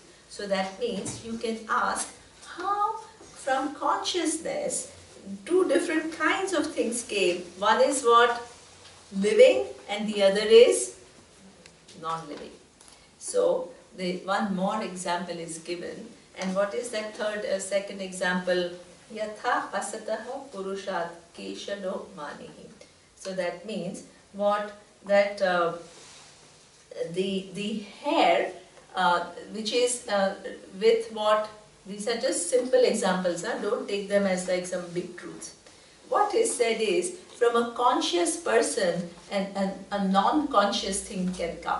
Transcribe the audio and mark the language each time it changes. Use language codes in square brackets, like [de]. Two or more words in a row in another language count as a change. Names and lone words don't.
[en] So that means you can ask how from consciousness two different kinds of things came. One is what? Living, and the other is non-living. So the one more example is given, and what is that second example? [sa] Yatha asataha purushat keshano manihi. [en] So that means what? That the hair, which is with what? These are just simple examples, huh? Don't take them as like some big truths. What is said is, from a conscious person and a non-conscious thing can come.